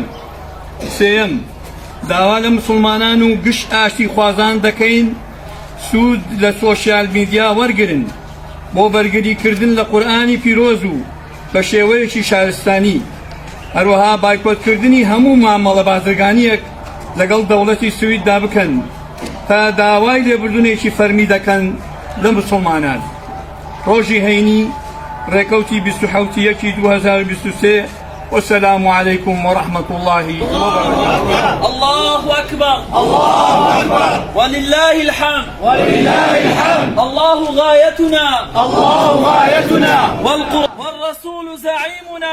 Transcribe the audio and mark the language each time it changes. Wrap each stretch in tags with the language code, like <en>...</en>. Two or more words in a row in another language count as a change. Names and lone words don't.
<ckb>سێەم، داوا لە مسلمانان و گشت ئاشتی خوازان دەکەین سوود لە سۆشیال میدیا وەرگرن بۆ بەرگریکردن لە قورئانی پیرۆز و بە شێوەیەکی شارستانی. هەروەها بایکۆتکردنی هەموو مامەڵە بازرگانیەک لەگەڵ دەوڵەتی سویددا بکەن تا داوای لێبوردنێکی فەرمی دەکەن لە مسلمانان. ڕۆژی هەینی ڕێکەوتی 27/1/2023.</ckb> <ar>والسلام عليكم ورحمة الله وبركاته. الله أكبر الله أكبر ولله الحمد ولله الحمد. الله غايتنا الله غايتنا والرسول زعيمنا</ar>